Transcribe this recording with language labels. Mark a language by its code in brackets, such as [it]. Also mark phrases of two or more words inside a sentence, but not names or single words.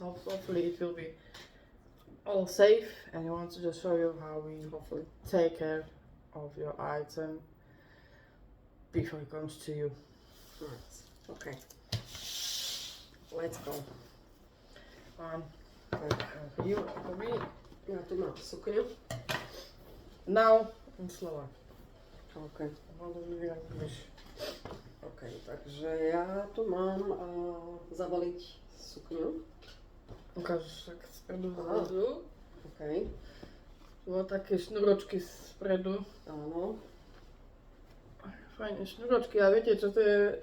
[en] Hopefully it will be all safe, and I want to just show you how we hopefully take care of your item before it comes to you. Right. Okay. Let's go. You for me [sk] Ja tu mám sukňu. [en] now in Slovak. OK. How do we English? [sk] OK, takže ja tu mám zabaliť sukňu. Ukážeš tak spredu Aha. zadu. OK. Tu má také šnuročky spredu. Áno. Fajne šnuročky, a viete čo to je?